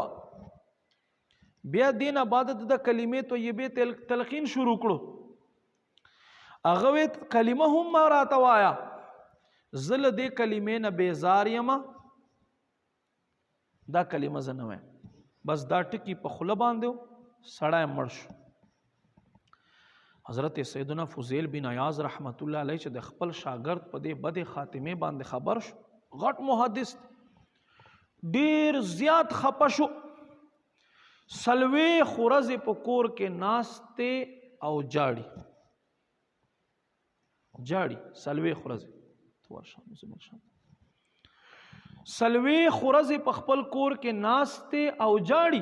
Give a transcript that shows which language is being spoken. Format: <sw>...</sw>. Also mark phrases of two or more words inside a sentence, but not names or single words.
<ps>بیا دین بعد د کلمې طیبې تلقین شروع کړو. هغه وی کلمه هم ما راته وایه، زه له دې کلمې نه بیزار یم، دا کلمه زه نه وایم. بس دا ټکی په خوله باندې سړی مړ شو. حضرت سیدنا فضیل بن عیاض رحمت الله علیه چې د خپل شاگرد په دې بد خاتمه باندې خبر شو، غټ محدث ډیر زیات خپه شو. سلوی خورز په کور کې ناسته او جاړي سلوی خورز سلوی خورز په خپل کور کې ناسته او جاړي.</ps>